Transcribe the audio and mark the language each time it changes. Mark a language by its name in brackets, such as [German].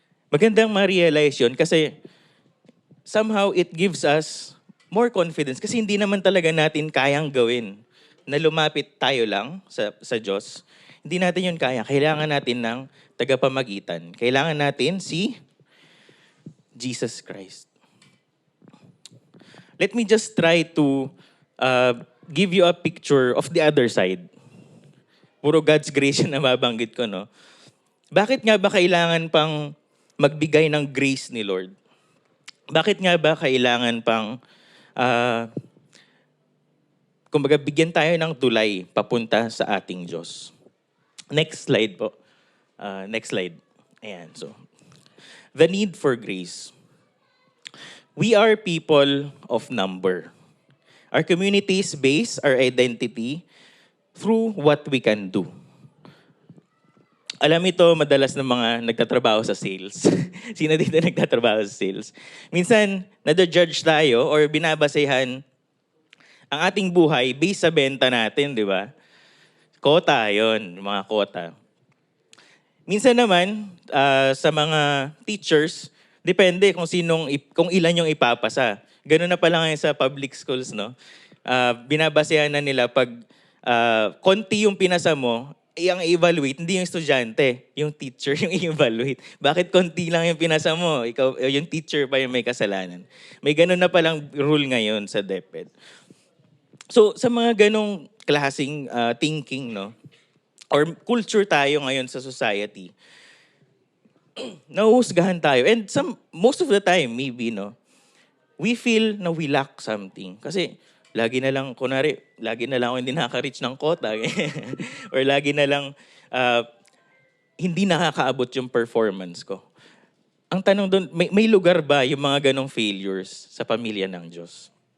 [Filipino] Magandang ma-realize yun kasi somehow [English] it gives us more confidence [Filipino] kasi hindi naman talaga natin kayang gawin na lumapit tayo lang sa Diyos. Hindi natin yun kaya. Kailangan natin ng tagapamagitan. Kailangan natin si Jesus Christ. [English] Let me just try to give you a picture of the other side. [Filipino] Puro God's grace na mabanggit ko, no? Bakit nga ba kailangan pang magbigay ng grace ni Lord? Bakit nga ba kailangan pang, kumbaga, bigyan tayo ng tulay papunta sa ating Diyos? Next slide po. Next slide. Ayan, so. [English] The need for grace. We are people of number. Our communities base our identity through what we can do. [Filipino] Alam ito madalas ng mga nagtatrabaho sa sales. Sino dito nagtatrabaho sa sales? Minsan, nada-judge tayo or binabasehan ang ating buhay based sa benta natin, di ba? Kota, yon, mga kota. Minsan naman, sa mga teachers, depende kung ilan yung ipapasa. Ganun na pala ngayon sa public schools, no? Binabasehan na nila pag konti yung pinasa mo, ang i-evaluate, hindi yung estudyante, yung teacher yung i-evaluate. Bakit konti lang yung pinasa mo? Ikaw, yung teacher pa yung may kasalanan. May ganun na palang rule ngayon sa DepEd. So, sa mga ganong klaseng thinking, no? Or culture tayo ngayon sa society, nahuhusgahan tayo. [English] And most of the time, maybe, no? We feel na we lack something. [Filipino] Kasi, lagi na lang ako hindi nakaka-reach ng quota. Or lagi na lang hindi nakakaabot yung performance ko. Ang tanong doon, may lugar ba yung mga ganong failures sa pamilya ng Diyos?